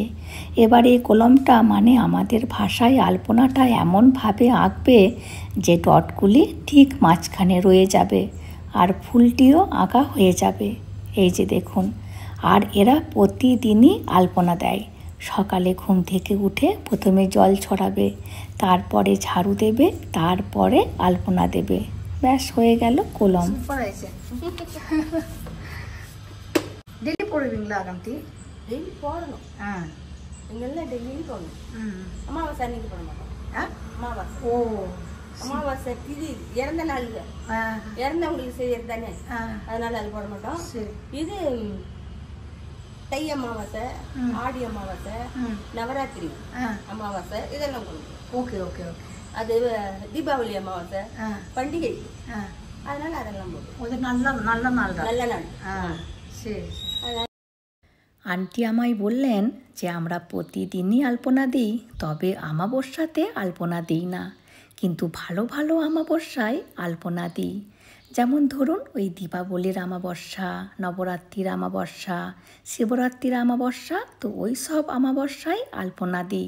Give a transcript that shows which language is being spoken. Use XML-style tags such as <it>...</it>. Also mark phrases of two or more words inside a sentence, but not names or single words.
<bn>এবার এই কলমটা মানে আমাদের ভাষায় আলপনাটা এমনভাবে আঁকবে যে ডটগুলি ঠিক মাঝখানে রয়ে যাবে আর ফুলটিও আঁকা হয়ে যাবে। এই যে দেখুন, আর এরা প্রতিদিনই আলপনা দেয়। সকালে ঘুম থেকে উঠে প্রথমে জল ছড়াবে, তারপরে ঝাড়ু দেবে, তারপরে আলপনা দেবে। ব্যাস, হয়ে গেল কলম।</bn> <ta>டெய்லி போடுவீங்களா காந்தி? டெய்லி போடணும். எங்கெல்லாம் டெய்லியும் போடணும். அமாவாசை அன்னைக்கு போட மாட்டோம். அமாவாசை. ஓ, அமாவாசை திதி இறந்த நாள்ல இறந்தவங்களுக்கு செய்யறது தானே, அதனால அது போட மாட்டோம். சரி. இது தை அமாவாசை, ஆடி அமாவாசை, நவராத்திரி அமாவாசை இதெல்லாம் போடணும்.</ta> <en>okay okay okay.</en> <ta>அது தீபாவளி அமாவாசை பண்டிகை, அதனால அதெல்லாம் போடுவோம். அது நல்ல நல்ல நாள் தான். நல்ல நாள். சரி.</ta> <bn>আন্টি আমায় বললেন যে আমরা প্রতিদিনই আলপনা দিই, তবে অমাবস্যাতে আলপনা দিই না, কিন্তু ভালো ভালো অমাবস্যায় আলপনা দিই। যেমন ধরুন ওই দীপাবলির অমাবস্যা, নবরাত্রির অমাবস্যা, শিবরাত্রির অমাবস্যা, তো ওই সব অমাবস্যায় আলপনা দিই।</bn>